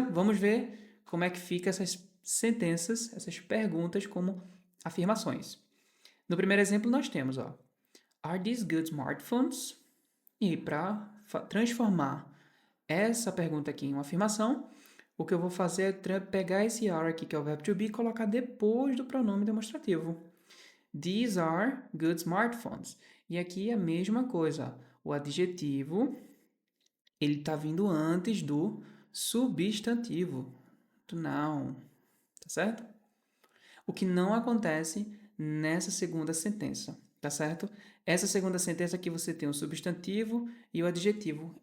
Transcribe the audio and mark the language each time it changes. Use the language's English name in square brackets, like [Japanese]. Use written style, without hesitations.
[Portuguese] Vamos ver como é que fica essas sentenças, essas perguntas como afirmações. No primeiro exemplo nós temos, ó, [English] Are these good smartphones? [Portuguese] E para transformar essa pergunta aqui em uma afirmação, o que eu vou fazer é pegar esse are aqui, que é o verbo to be, e colocar depois do pronome demonstrativo. [English] These are good smartphones. [Portuguese] E aqui é a mesma coisa. O adjetivo, ele está vindo antes do substantivo, do noun, tá certo? O que não acontece nessa segunda sentença, tá certo? Essa segunda sentença aqui você tem o substantivo e o adjetivo.